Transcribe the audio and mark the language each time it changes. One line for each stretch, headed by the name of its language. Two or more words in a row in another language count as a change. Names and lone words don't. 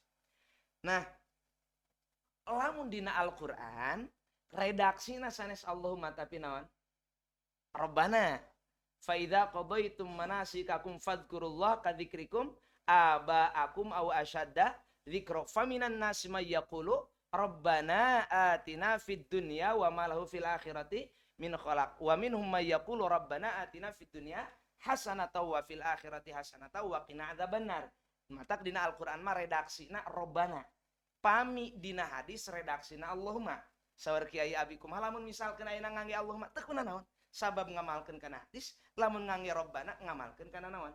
Sundanese: Nah, lamun dina Al-Qur'an redaksina sanes Allahumma tapi naon?
Arabic: ربنا فإذا قضيتم مناسككم فاذكروا الله كذكركم آباءكم أو أشد ذكرا فمن الناس من يقول ربنا آتنا في الدنيا وما له في الآخرة من خلاق ومنهم من يقول ربنا آتنا في الدنيا حسنة وفي الآخرة حسنة وقنا عذاب النار.
Sundanese: Matak dina Al-Qur'an mah redaksina Rabbana. Pami dina hadis redaksina Allahumma. Saur Kiai Abi kumaha lamun misalkeun ayeuna ngangge Allahumma teu kunaha naon? Sabab ngamalkeun kana hadis, lamun ngangge Rabbana ngamalkeun kana naon?